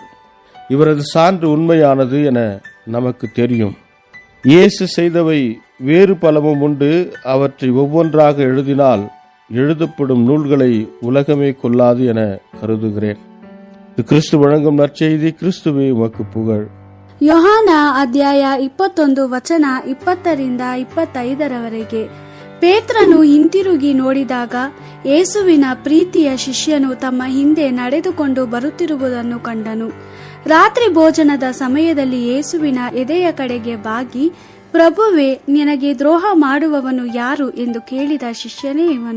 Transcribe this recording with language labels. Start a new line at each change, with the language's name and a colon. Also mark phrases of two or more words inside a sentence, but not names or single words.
Tamil: இவரது சான்று உண்மையானது என நமக்கு தெரியும். இயேசு செய்தவை வேறு பலமும் உண்டு. அவற்றை ஒவ்வொன்றாக எழுதினால் எழுதப்படும் நூல்களை உலகமே கொள்ளாது என கருதுகிறேன். கிறிஸ்து வழங்கும் நற்செய்தி. கிறிஸ்துவே உமக்கு புகழ்.
Kannada: ಯೋಹಾನ ಅಧ್ಯಾಯ 21 ವಚನ 20-25 ಪೇತ್ರನು ಹಿಂತಿರುಗಿ ನೋಡಿದಾಗ ಯೇಸುವಿನ ಪ್ರೀತಿಯ ಶಿಷ್ಯನು ತಮ್ಮ ಹಿಂದೆ ನಡೆದುಕೊಂಡು ಬರುತ್ತಿರುವುದನ್ನು ಕಂಡನು. ರಾತ್ರಿ ಭೋಜನದ ಸಮಯದಲ್ಲಿ ಯೇಸುವಿನ ಎದೆಯ ಕಡೆಗೆ ಬಾಗಿ, ಪ್ರಭುವೇ, ನಿನಗೆ ದ್ರೋಹ ಮಾಡುವವನು ಯಾರು ಎಂದು ಕೇಳಿದ ಶಿಷ್ಯನೇ ಇವನು.